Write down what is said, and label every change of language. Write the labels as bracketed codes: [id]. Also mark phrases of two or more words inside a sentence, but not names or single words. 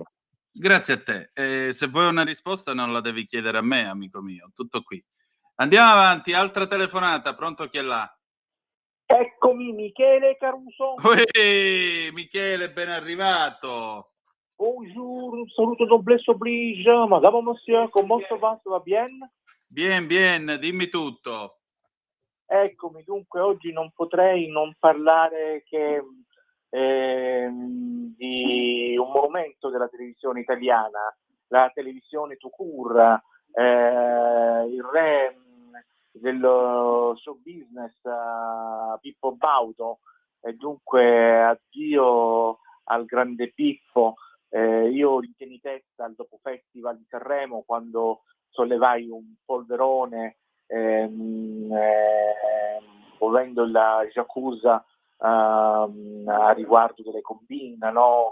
[it] Grazie a te. Se vuoi una risposta non la devi chiedere a me, amico mio. Tutto qui. Andiamo avanti, altra telefonata. Pronto, chi è là? Eccomi, Michele Caruso. Uè, Michele, ben arrivato. Bonjour, un saluto [fr] noblesse oblige. Madame, monsieur, comment ça va bien? Bien, [it] dimmi tutto. Eccomi, dunque oggi non potrei non parlare che di un monumento della televisione italiana, la televisione [fr] tout court, [it] il re dello [en] show business, [it] Pippo Baudo, e dunque addio al grande Pippo. Io riteni testa al dopo Festival di Sanremo, quando sollevai un polverone muovendo la Yakuza a riguardo delle combine, no?